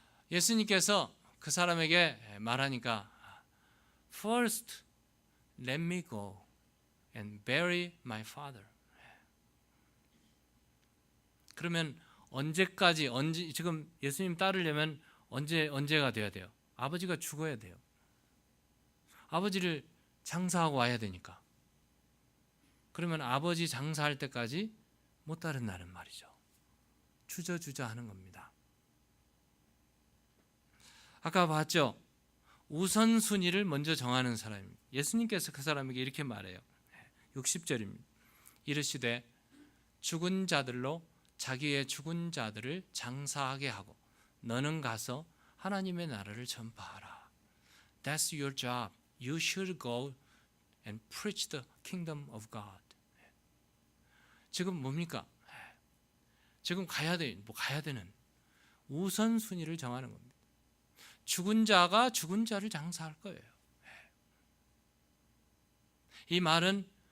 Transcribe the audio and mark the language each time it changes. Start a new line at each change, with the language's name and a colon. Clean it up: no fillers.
Korean: 예수님께서 그 사람에게 말하니까
English: First, let me go and bury my father.
Korean: 그러면 언제까지, 지금 예수님 따르려면 언제가 돼야 돼요? 아버지가 죽어야 돼요. 아버지를 장사하고 와야 되니까. 그러면 아버지 장사할 때까지 못 따른다는 말이죠. 주저주저 하는 겁니다. 아까 봤죠? 우선순위를 먼저 정하는 사람입니다. 예수님께서 그 사람에게 이렇게 말해요. 60절입니다. 이르시되 죽은 자들로 자기의 죽은 자들을 장사하게 하고 너는 가서 하나님의 나라를 전파하라.
English: That's your job. You should go and preach the kingdom of God.
Korean: 지금 뭡니까? 지금 가야 되는 우선순위를 정하는 겁니다. 죽은 자가 죽은 자를 장사할 거예요. 이 말은